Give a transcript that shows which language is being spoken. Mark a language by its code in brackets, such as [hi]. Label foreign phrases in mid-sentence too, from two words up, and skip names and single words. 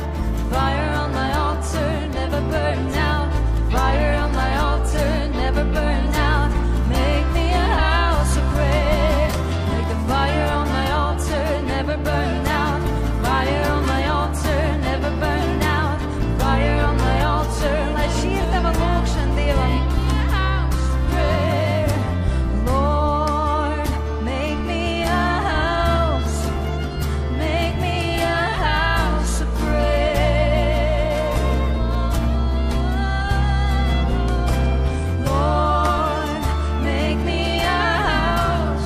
[en] Fire on my altar never burn out. Fire on my altar never burn out. Make me a house of prayer. Make the fire on my altar never burn out. Fire on my altar never burn out. Fire on my altar. [lv] Lai šī ir tava lūkšana Dievam. [en] Lord, make me a house. Make me a house of prayer. Lord, make me a house.